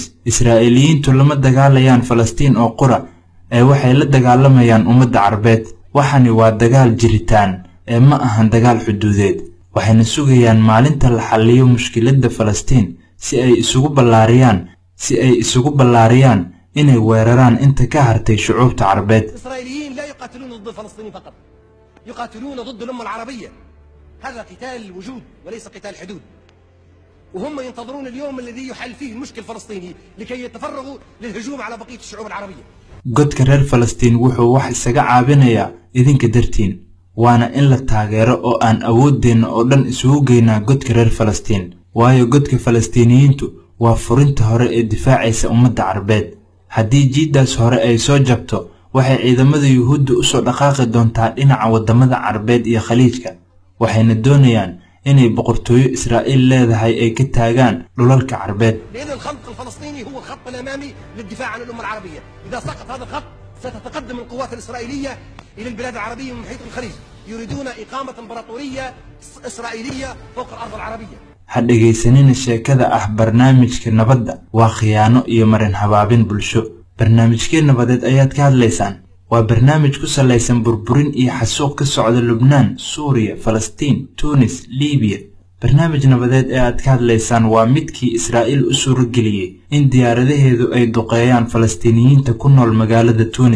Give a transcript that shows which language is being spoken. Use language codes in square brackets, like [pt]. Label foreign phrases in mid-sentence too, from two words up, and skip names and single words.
[so] Israa'iiliyiintu lama dagaalayaan Falastiin oo qura ee waxay la dagaalamayaan ummadda Carbeed. waxani waa dagaal jiritaan ee ma ahan dagaal xuduudeed. waxayna sugayaan maalinta la xalliyo mushkiladda Falastiin si ay isugu ballaariyaan inay weeraraan inta ka hartay shucuubta Carbeed. [ar] الإسرائيليين لا يقاتلون ضد فلسطين فقط، يقاتلون ضد الأمة العربية. هذا قتال وجود وليس قتال حدود. وهم ينتظرون اليوم الذي يحل فيه المشكل الفلسطيني لكي يتفرغوا للهجوم على بقية الشعوب العربية. [so] godka reer Falastiin wuxuu wax isaga caabinayaa idinka dartiin, waana in la taageero oo aan awooddeena oo dhan isugu geynaa godka reer Falastiin. waayo godka Falastiiniyiintu waa furinta hore ee difaacaysa ummadda Carbeed. haddii jiidaas hore ay soo jabto waxay ciidamada Yuhuudda u soo dhaqaaqi doontaa dhinaca wadamada Carbeed iyo Khaliijka. waxayna doonayaan inay boqortooyo Israa'iil leedahay ay ka taagaan dhulalka Carbeed. [ar] لأن الخط الفلسطيني هو الخط الأمامي للدفاع عن الأمة العربية. إذا سقط هذا الخط ستتقدم القوات الإسرائيلية إلى البلاد العربية من محيط الخليج. يريدون إقامة إمبراطورية إسرائيلية فوق الأرض العربية. [so] ha dhegaysanina sheekada ah barnaamijka nabadda waa khiyaano iyo marin habaabin bulsho. barnaamijkee nabadeed ayaad ka hadlaysaan. waa barnaamij ku salaysan burburin iyo xasuuq ka socda Lubnaan, Suuriya, Falastiin, Tunis, Liibiya. barnaamij nabadeed ee aad ka hadlaysaan waa midkii Israa'iil u suurageliyay in diyaaradaheedu ay duqeeyaan Falastiiniyiinta ku nool magaalada Tunis.